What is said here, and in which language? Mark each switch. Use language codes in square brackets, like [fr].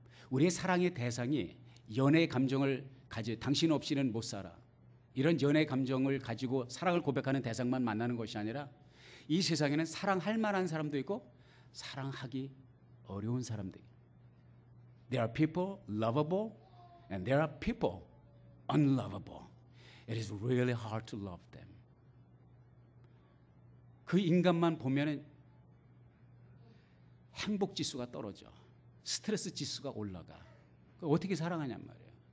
[ko] 우리의 사랑의 대상이 연애의 감정을 가지고 당신 없이는 못 살아. 이런 연애의 감정을 가지고 사랑을 고백하는 대상만 만나는 것이 아니라 이 세상에는 사랑할 만한 사람도 있고 사랑하기 어려운 사람들. [en] There are people lovable and there are people unlovable. It is really hard to love them. [ko] 그 인간만 보면은 행복 지수가 떨어져. 스트레스 지수가 올라가. 어떻게 사랑하냔 말이에요.